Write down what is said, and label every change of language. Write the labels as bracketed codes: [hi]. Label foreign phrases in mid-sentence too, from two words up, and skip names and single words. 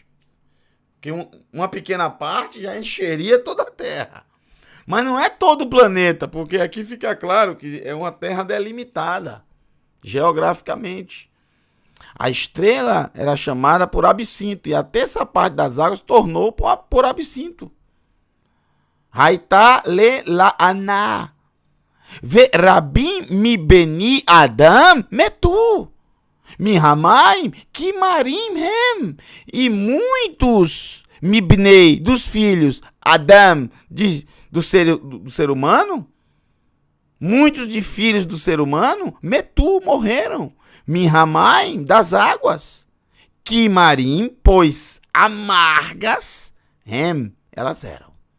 [pt] Porque uma pequena parte já encheria toda a Terra. Mas não é todo o planeta, porque aqui fica claro que é uma Terra delimitada, geograficamente. A estrela era chamada por absinto, e até essa parte das águas tornou por absinto. [he] היתה ללענה. ורבים מבני אדם מתו. מהמים כי מרים הם. [pt] E muitos mibnei, dos filhos Adam, do ser humano, muitos de filhos do ser humano, metu, morreram. Mihamai, das águas. Kimarim, pois amargas, hem, elas eram.